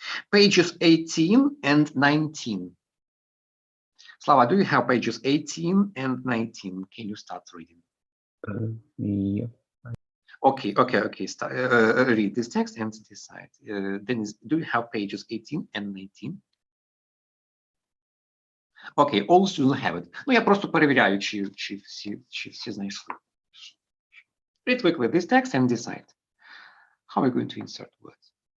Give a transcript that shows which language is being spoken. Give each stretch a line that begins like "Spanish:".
English: Pages 18 and 19. Slava, do you have pages 18 and 19? Can you start reading? Yeah. Okay. Read this text and decide. Dennis, do you have pages 18 and 19? Okay, all students have it.
Ukrainian: Ну, я просто перевіряю, чи всі знайшли.
English: Read quickly this text and decide. How are we going to insert words?